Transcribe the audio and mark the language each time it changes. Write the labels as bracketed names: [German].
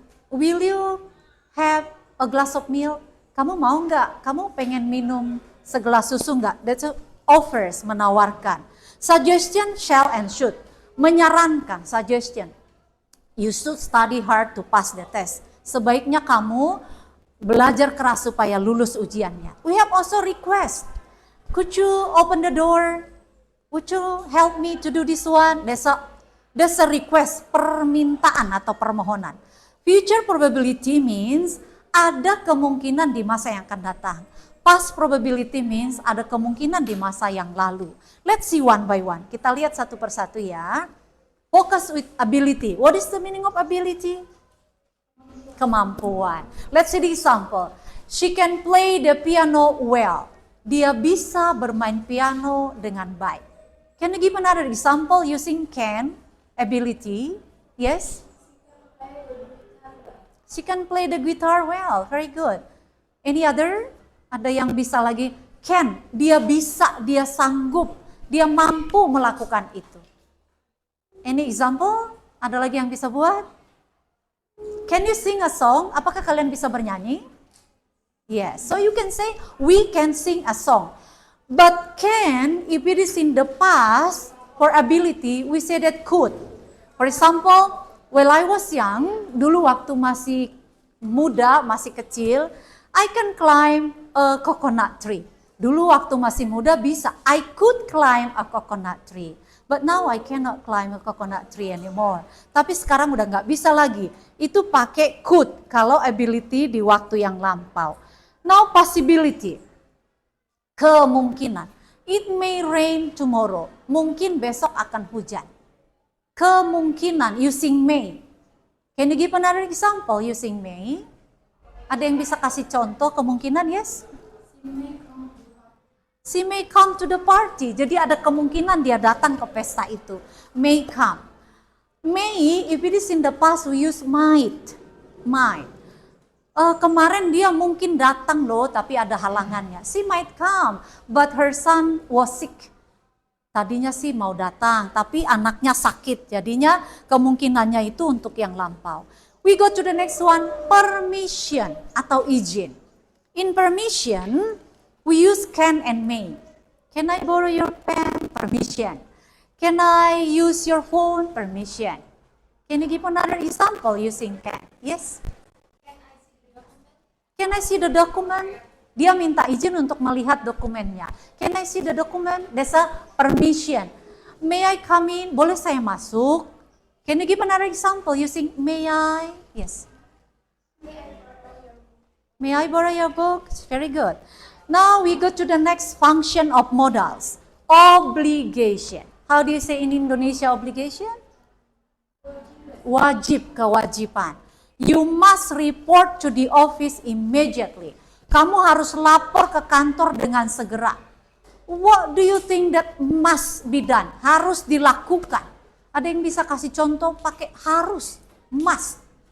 [English] Will you have a glass of milk? [Indonesian] Kamu mau nggak? Kamu pengen minum segelas susu nggak? [English] That's a offers, [Indonesian] menawarkan. [English] Suggestion, shall and should. [Indonesian] Menyarankan, [English] suggestion. You should study hard to pass the test. [Indonesian] Sebaiknya kamu belajar keras supaya lulus ujiannya. [English] We have also request. Could you open the door? Would you help me to do this one? That's a request, [Indonesian] permintaan atau permohonan. [English] Future probability means [Indonesian] ada kemungkinan di masa yang akan datang. [English] Past probability means [Indonesian] ada kemungkinan di masa yang lalu. [English] Let's see one by one. [Indonesian] Kita lihat satu persatu ya. [English] Focus with ability. What is the meaning of ability? [Indonesian] Kemampuan. [English] Let's see the example. She can play the piano well. [Indonesian] Dia bisa bermain piano dengan baik. [English] Can you give another example using can, ability? Yes? She can play the guitar well. Very good. Any other? [Indonesian] Ada yang bisa lagi? [English] Can. [Indonesian] Dia bisa, dia sanggup, dia mampu melakukan itu. [English] Any example? [Indonesian] Ada lagi yang bisa buat? [English] Can you sing a song? [Indonesian] Apakah kalian bisa bernyanyi? [English] Yes, so you can say, we can sing a song. But can, if it is in the past, for ability, we say that could. For example, when I was young, [Indonesian] dulu waktu masih muda, masih kecil, [English] I can climb a coconut tree. [Indonesian] Dulu waktu masih muda bisa, [English] I could climb a coconut tree. But now I cannot climb a coconut tree anymore. [Indonesian] Tapi sekarang udah nggak bisa lagi. Itu pakai could kalau ability di waktu yang lampau. [English] Now possibility, [Indonesian] kemungkinan. [English] It may rain tomorrow. [Indonesian] Mungkin besok akan hujan. Kemungkinan using may. [English] Can you give another example using may? [Indonesian] Ada yang bisa kasih contoh kemungkinan? [English] Yes? She may come to the party. Jadi ada kemungkinan dia datang ke pesta itu. May come. May, if it is in the past, we use might. Might. [Indonesian] Kemarin dia mungkin datang loh, tapi ada halangannya. [English] She might come, but her son was sick. [Indonesian] Tadinya sih mau datang, tapi anaknya sakit. Jadinya kemungkinannya itu untuk yang lampau. [English] We go to the next one, permission [Indonesian] atau izin. [English] In permission, we use can and may. Can I borrow your pen? Permission. Can I use your phone? Permission. Can you give another example using can? Yes? Can I see the document? [Indonesian] Dia minta izin untuk melihat dokumennya. [English] Can I see the document? That's a permission. May I come in? [Indonesian] Boleh saya masuk? [English] Can you give another example using may I? Yes. May I borrow your book? Very good. Now we go to the next function of modals. Obligation. How do you say in Indonesia obligation? [Indonesian] Wajib, kewajiban. [English] You must report to the office immediately. [Indonesian] Kamu harus lapor ke kantor dengan segera. [English] What do you think that must be done? [Indonesian] Harus dilakukan. Ada yang bisa kasih contoh pakai harus, must.